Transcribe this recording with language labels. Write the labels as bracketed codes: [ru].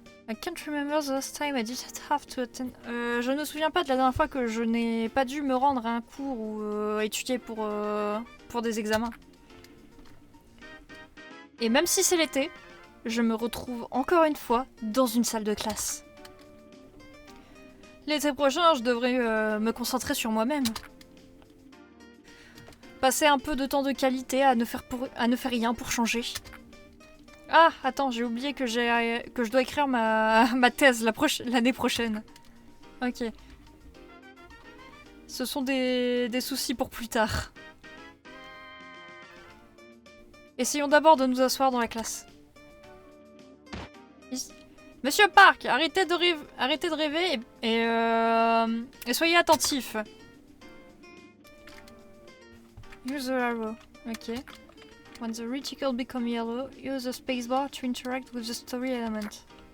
[en] I can't remember the last time I didn't have to attend. [fr] Je ne me souviens pas de la dernière fois que je n'ai pas dû me rendre à un cours ou étudier pour des examens. Et même si c'est l'été, je me retrouve encore une fois dans une salle de classe. L'été prochain, je devrais me concentrer sur moi-même. Passer un peu de temps de qualité à ne faire rien pour changer. Ah, attends, j'ai oublié que je dois écrire ma thèse l'année prochaine. Ok. Ce sont des soucis pour plus tard. Essayons d'abord de nous asseoir dans la classe. Ici. Monsieur Park, arrêtez de rêver et soyez attentif. [en] Use the arrow. Ok. When the reticle becomes yellow, use the spacebar to interact with the story element.